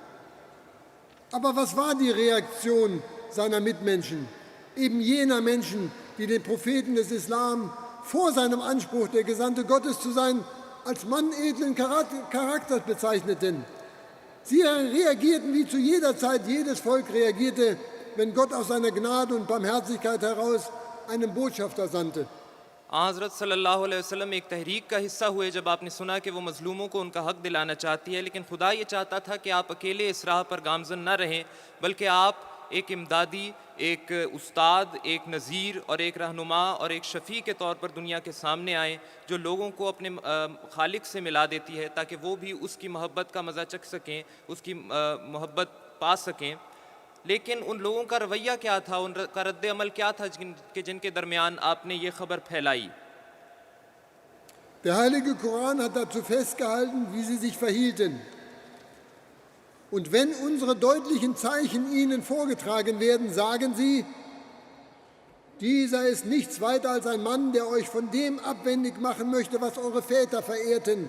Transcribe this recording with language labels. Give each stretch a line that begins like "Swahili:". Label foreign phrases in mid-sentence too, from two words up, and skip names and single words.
German: Aber was war die Reaktion seiner Mitmenschen, eben jener Menschen, die den Propheten des Islam vor seinem Anspruch, der Gesandte Gottes zu sein, als Mann edlen Charakters bezeichneten? Sie reagierten, wie zu jeder Zeit jedes Volk reagierte, wenn Gott aus seiner Gnade und Barmherzigkeit heraus einen Botschafter sandte.
Urdu: حضرت
Arabic: صلى الله عليه وسلم
Urdu: ایک تحریک کا حصہ ہوئے جب آپ نے سنا کہ وہ مظلوموں کو ان کا حق دلانا چاہتی ہے، لیکن خدا یہ چاہتا تھا کہ آپ اکیلے اس راہ پر گامزن نہ رہیں، بلکہ آپ ایک امدادی، ایک استاد، ایک نذیر اور ایک رہنما اور ایک شفیع کے طور پر دنیا کے سامنے آئیں، جو لوگوں کو اپنے خالق سے ملا دیتی ہے تاکہ وہ بھی اس کی محبت کا مزہ چکھ سکیں، اس کی محبت پا سکیں. لیکن ان لوگوں کا رویہ کیا تھا، ان کا ردعمل کیا تھا جن کے درمیان آپ نے یہ خبر پھیلائی?
German: Der heilige Koran hat dazu festgehalten, wie sie sich verhielten. Und wenn unsere deutlichen Zeichen ihnen vorgetragen werden, sagen sie, dieser ist nichts weiter als ein Mann, der euch von dem abwendig machen möchte, was eure Väter verehrten.